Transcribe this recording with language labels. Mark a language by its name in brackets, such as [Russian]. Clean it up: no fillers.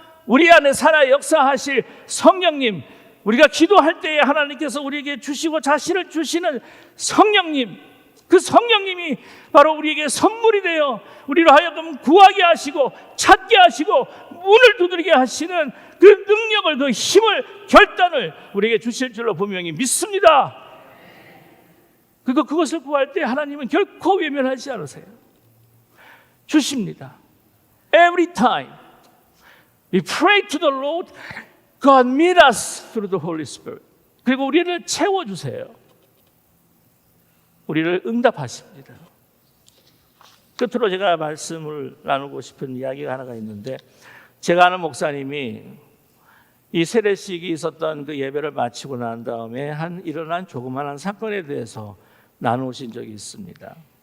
[Korean] 우리 안에 살아 역사하실 성령님, 우리가 기도할 때에 하나님께서 우리에게 주시고 자신을 주시는 성령님, 그 성령님이 바로 우리에게 선물이 되어 우리로 하여금 구하게 하시고 찾게 하시고 문을 두드리게 하시는 그 능력을, 그 힘을, 결단을 우리에게 주실 줄로 분명히 믿습니다. 그것을 구할 때 하나님은 결코 외면하지 않으세요. 주십니다. [English] Every time we pray to the Lord, God meet us through the Holy Spirit. [Korean] 그리고 우리를 채워주세요. 우리를 응답하십니다. 끝으로 제가 말씀을 나누고 싶은 이야기가 하나가 있는데, 제가 아는 목사님이 이 세례식이 있었던 그 예배를 마치고 난 다음에 일어난 조그마한 사건에 대해서 나누신 적이 있습니다.